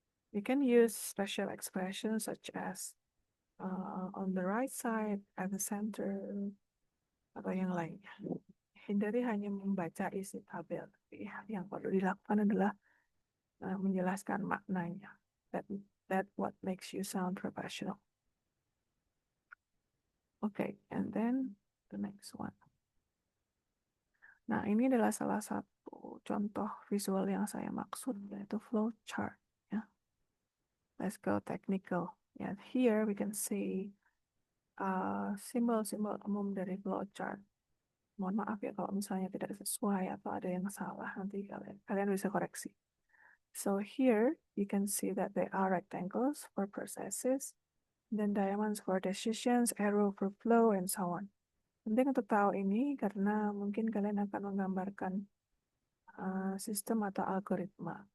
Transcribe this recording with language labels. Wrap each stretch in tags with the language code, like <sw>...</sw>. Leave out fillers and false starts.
<en>You can use special expressions such as on the right side, at the center,</en> <id>atau yang lainnya. Hindari hanya membaca isi tabel. Yang perlu dilakukan adalah menjelaskan maknanya.</id> <en>That what makes you sound professional. Okay, and then the next one.</en> <id>Nah, ini adalah salah satu contoh visual yang saya maksud, yaitu flow chart. Ya.</id> <en>Let's go technical. Yeah, here we can see</en> <id>simbol-simbol umum dari flow chart. Mohon maaf ya kalau misalnya tidak sesuai atau ada yang salah, nanti kalian bisa koreksi.</id> <en>So here you can see that there are rectangles for processes, then diamonds for decisions, arrow for flow, and so on.</en> <id>Penting untuk tahu ini karena mungkin kalian akan menggambarkan sistem atau algoritma.</id>